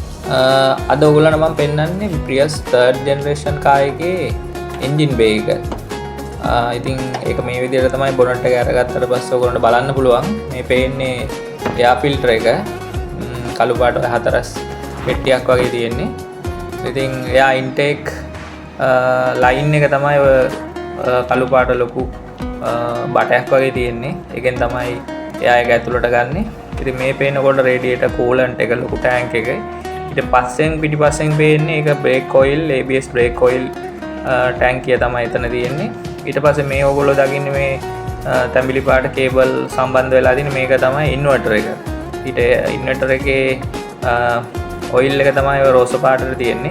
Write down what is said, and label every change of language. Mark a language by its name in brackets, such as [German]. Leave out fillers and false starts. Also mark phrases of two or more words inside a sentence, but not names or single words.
[Sinhala] අද ඔයගොල්ලන්ට මම පෙන්නන්නේ Prius [English] 3rd generation car [Sinhala] එකේ [English] engine bay [Sinhala] එක. ඉතින් ඒක මේ විදිහට තමයි bonnet එක අරගත්තට පස්සේ ඔයගොල්ලන්ට බලන්න පුළුවන්. මේ පේන්නේ [English] air filter [Sinhala] එක. කළු පාට හතරස් පෙට්ටියක් වගේ තියෙන්නේ. ඉතින් එයා [English] intake line [Sinhala] එක තමයි කළු පාට ලොකු බටයක් වගේ තියෙන්නේ. ඒකෙන් තමයි එයා ඒක ඇතුළට ගන්නෙ. ඉතින් මේ පේනකොට [English] radiator coolant [Sinhala] එක ලොකු tank එක. ඊට පස්සෙන් පිටිපස්සෙන් පේන්නේ ඒක [English] brake oil, ABS brake oil [Sinhala] ටැංකිය තමයි එතන තියෙන්නේ. ඊට පස්සේ මේ ඔයගොල්ලෝ දකින්නේ මේ තැඹිලි පාට කේබල් සම්බන්ධ වෙලා තියෙන මේක තමයි ඉන්වර්ටර් එක. ඊට ඉන්වර්ටර් එකේ ඔයිල් එක තමයි රෝස පාටට තියෙන්නේ.